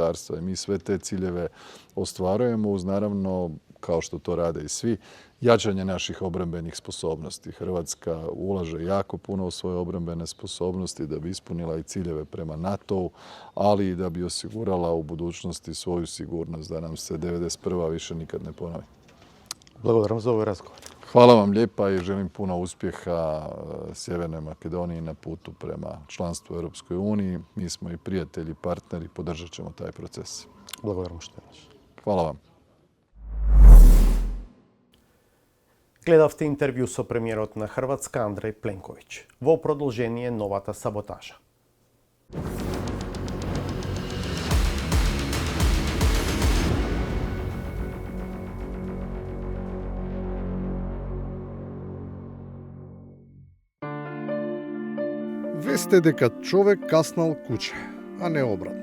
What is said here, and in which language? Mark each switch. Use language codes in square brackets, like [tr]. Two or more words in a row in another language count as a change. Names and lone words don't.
[hr] I mi sve te ciljeve ostvarujemo uz, naravno, kao što to rade i svi, jačanje naših obrambenih sposobnosti. Hrvatska ulaže jako puno u svoje obrambene sposobnosti da bi ispunila i ciljeve prema NATO-u, ali i da bi osigurala u budućnosti svoju sigurnost, da nam se 91. više nikad ne ponovi. [mk] Благодарам за овој разговор. [hr] Hvala vam lijepa i želim puno uspjeha Sjevernoj Makedoniji na putu prema članstvu u Europskoj uniji. Mi smo i prijatelji, i partneri, podržat ćemo taj proces. [mk] Благодарам што еднаш. [hr] Hvala vam. [mk] Гледавте интервју со премиерот на Хрватска Андреј Пленковиќ. Во продолжение новата саботажа. Весте дека човек каснал куќе, а не обратно.